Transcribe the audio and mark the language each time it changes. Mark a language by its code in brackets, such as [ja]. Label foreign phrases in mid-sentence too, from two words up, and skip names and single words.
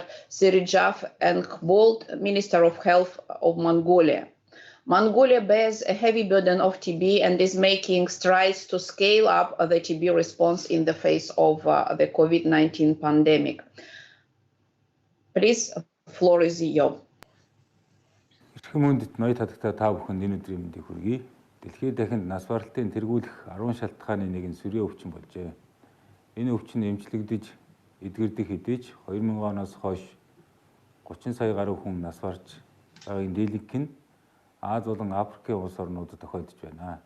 [en] Sirijaf Enkbold, Minister of Health of Mongolia. Mongolia bears a heavy burden of TB and is making strides to scale up the TB response in the face of the COVID-19 pandemic. Please, floor is yours. [mn] Эрхэм хүндэт ноён татагтаа та бүхэнд энэ өдрийн мэндийг хүргэе. Дэлхийд дахинд нас баралтын тэргүүлэх 10 шалтгааны нэг нь сүрийн өвчин болжээ. Энэ өвчин эмчлэгдэж, эдгэрдэх хэдий ч 2000 оноос хойш 30 сая гаруй хүн нас барж байгааг дийлэнх нь Аз болон Африкийн улс орнуудад тохиолдож байна.